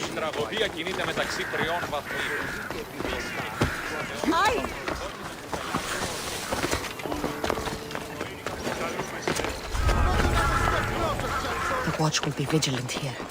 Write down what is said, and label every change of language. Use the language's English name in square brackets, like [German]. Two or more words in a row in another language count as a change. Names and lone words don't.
[Greek] Η τραγωδία κινείται μεταξύ τριών βαθμίδων. [English] The watch will be vigilant here.